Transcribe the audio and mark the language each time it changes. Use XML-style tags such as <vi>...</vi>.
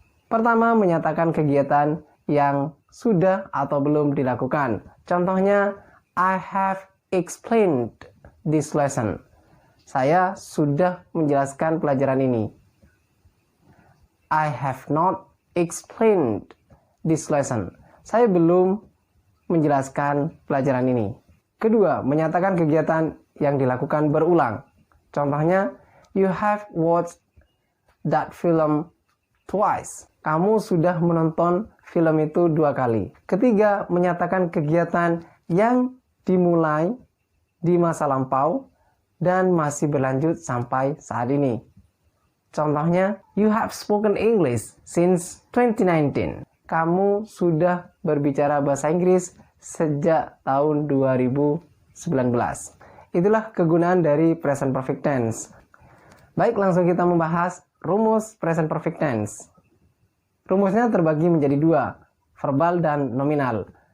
<id>Pertama, menyatakan kegiatan yang sudah atau belum dilakukan. Contohnya,</id> <en>I have explained this lesson.</en> <id>Saya sudah menjelaskan pelajaran ini.</id> <en>I have not explained this lesson.</en> <id>Saya belum menjelaskan pelajaran ini. Kedua, menyatakan kegiatan yang dilakukan berulang. Contohnya,</id> <en>you have watched that film twice.</en> <id>Kamu sudah menonton film itu 2 kali. Ketiga, menyatakan kegiatan yang dimulai di masa lampau dan masih berlanjut sampai saat ini. Contohnya,</id> <en>you have spoken English since 2019.</en> <id>Kamu sudah berbicara bahasa Inggris sejak tahun 2019. Itulah kegunaan dari present perfect tense. Baik, langsung kita membahas rumus present perfect tense. Rumusnya terbagi menjadi 2, verbal dan nominal.</id>